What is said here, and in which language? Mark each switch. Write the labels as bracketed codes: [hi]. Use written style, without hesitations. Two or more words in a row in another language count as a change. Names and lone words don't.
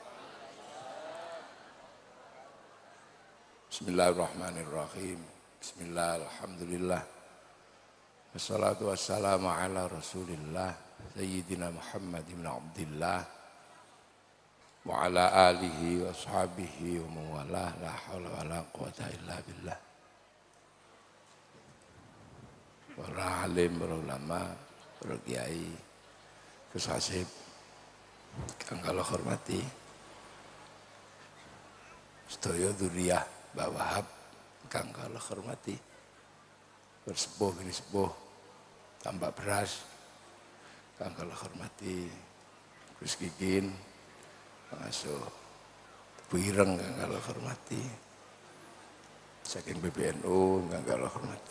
[ar] بسم الله الرحمن الرحيم. بسم الله، الحمد لله. والصلاة والسلام على رسول الله سيدنا محمد بن عبد الله وعلى آله وأصحابه ومن والاه، لا حول ولا قوة إلا بالله. [jv] Para alim, para ulama, para kiai, Gus Hasib, kang kula hormati, sedaya dzurriyyah Mbah Wahab, kang kula hormati, bersepuh bini sepuh, tambak beras, kang kula hormati, Gus Kikin, pengasuh Bu Ireng, kang kula hormati, saking PBNU, kang kula hormati.